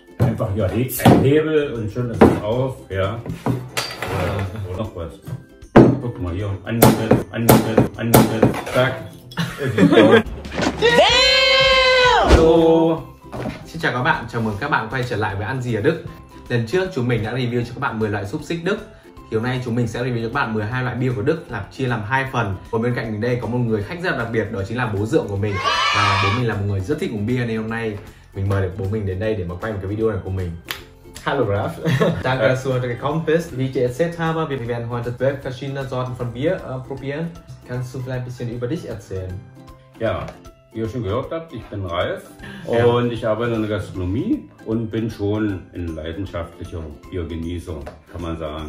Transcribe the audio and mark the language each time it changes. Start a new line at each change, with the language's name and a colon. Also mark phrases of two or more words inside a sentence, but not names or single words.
German: Einfach hier ein Hebel und schon ist es auf, ja. Oder noch was. Guck mal hier, angesetzt, zack. Hello.
Vietnamese: Xin chào các bạn, chào mừng các bạn quay trở lại với Ăn gì ở Đức. Lần trước chúng mình đã review cho các bạn 10 loại xúc xích Đức. Thì hôm nay chúng mình sẽ review cho các bạn 12 loại bia của Đức chia làm 2 phần. Và bên cạnh mình đây có một người khách rất đặc biệt, đó chính là bố dượng của mình. Và bố mình là một người rất thích uống bia nên hôm nay mình mời được bố mình đến đây để mà quay một cái video này của mình.
German: Hallo Ralf, danke, dass du heute gekommen bist. Wie ich dir erzählt habe, wir werden heute 12 verschiedene Sorten von Bier probieren. Kannst du vielleicht ein bisschen über dich erzählen? Ja, wie ihr schon gehört habt, ich bin Ralf und ich arbeite in der Gastronomie und bin schon ein leidenschaftlicher Biergenießer, kann man sagen.